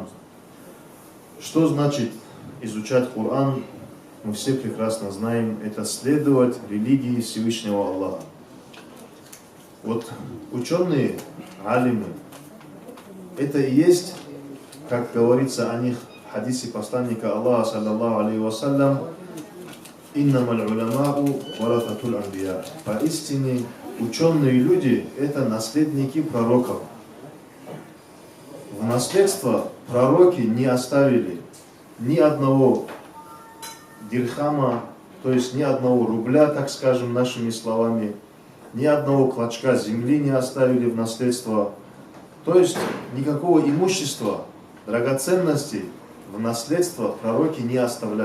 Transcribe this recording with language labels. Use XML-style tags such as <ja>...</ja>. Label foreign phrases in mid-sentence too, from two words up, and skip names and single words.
<ru>Что значит изучать Коран? Мы все прекрасно знаем, это следовать религии Всевышнего Аллаха. Вот ученые, алимы, это и есть, как говорится о них в хадисе посланника Аллаха,</ru> <ar>صلى الله عليه وسلم, «إنما العلماء ورثة الأنبياء».</ar> <ru>Поистине, ученые люди – это наследники пророков. В наследство пророки не оставили ни одного дирхама, то есть ни одного рубля, так скажем, нашими словами, ни одного клочка земли не оставили в наследство, то есть никакого имущества, драгоценностей в наследство пророки не оставляли.</ru>